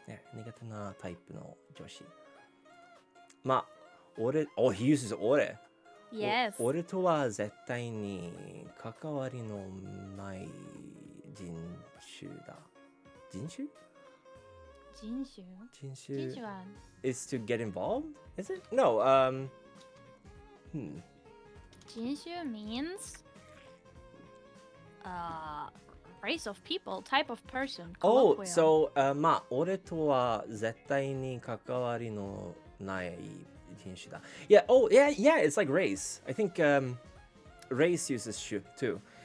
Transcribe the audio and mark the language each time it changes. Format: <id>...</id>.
<en>Yeah,</en> <ja>苦手なタイプの女子。まあ、俺、</ja> <en>oh, he uses</en> <ja>俺。</ja> <en>Yes.</en> <ja>俺とは絶対に関わりのない人種だ。人種人種人種人種は</ja> <en>is to get involved? Is it? No, 人種 means race of people, type of person. Oh, colloquial.</en> <ja>so, まあ、俺とは絶対に関わりのない人種だ。</ja> <en>Yeah, oh, yeah, yeah, it's like race. I think race uses 種 too.</en>